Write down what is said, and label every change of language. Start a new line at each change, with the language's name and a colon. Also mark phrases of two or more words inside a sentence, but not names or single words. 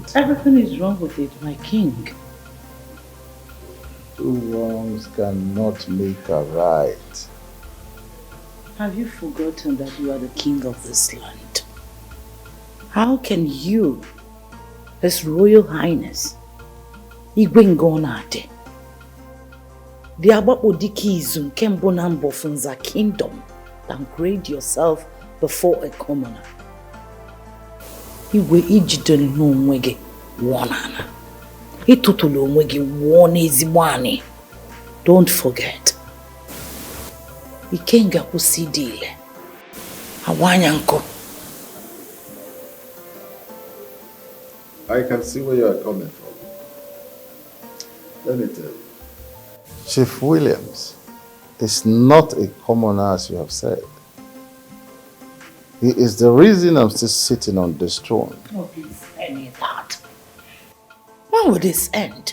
English: Everything is wrong with it, my king. Two wrongs cannot make a right. Have you forgotten that you are the king of this land? How can you, His Royal Highness, Igwe Ngonade, the Agbakpo Dikizu
Igbo: nke mbụ na mbụ
English: Nza Kingdom, downgrade yourself before a commoner?
Igbo: Igwe ijidere n'onwe gị wụọ n'ala. Ịtụtụrụ onwe gị wụọ n'ezigbo anị.
English: Don't forget.
Igbo: Ikenga kwụsị dị ile. Awanya nkụ.
English: I can see where you are coming from. Let me tell you. Chief Williams is not a commoner as you have said. He is the reason I'm still sitting on this throne. Oh, please, any that. When will this end?